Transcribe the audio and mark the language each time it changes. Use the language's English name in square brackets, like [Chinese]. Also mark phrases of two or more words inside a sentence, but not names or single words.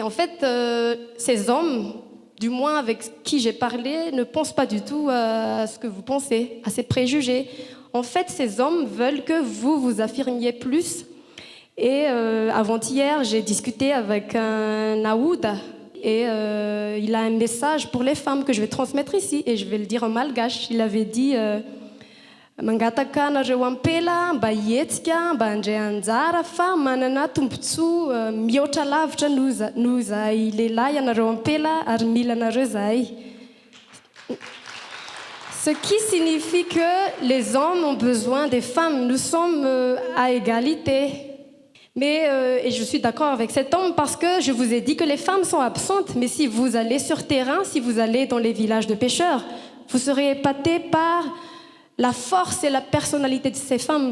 [French] En fait, ces hommes, du moins avec qui j'ai parlé, ne pensent pas du tout à ce que vous pensez, à ces préjugés. En fait, ces hommes veulent que vous vous affirmiez plus. Et avant-hier, j'ai discuté avec un Aouda et il a un message pour les femmes que je vais transmettre ici et je vais le dire en malgache. Il avait dit [Malagasy] mangataka ampela mba hetsika mba handray anjara fa manana tombontsoa mihoatra lavitra noho izay lehilahy ianareo ampela ary mila anareo zahay. [French] Ce qui signifie que les hommes ont besoin des femmes. Nous sommes à égalité. Mais et je suis d'accord avec cet homme parce que je vous ai dit que les femmes sont absentes. Mais si vous allez sur terrain, si vous allez dans les villages de pêcheurs, vous serez épatés par la force et la personnalité de ces femmes.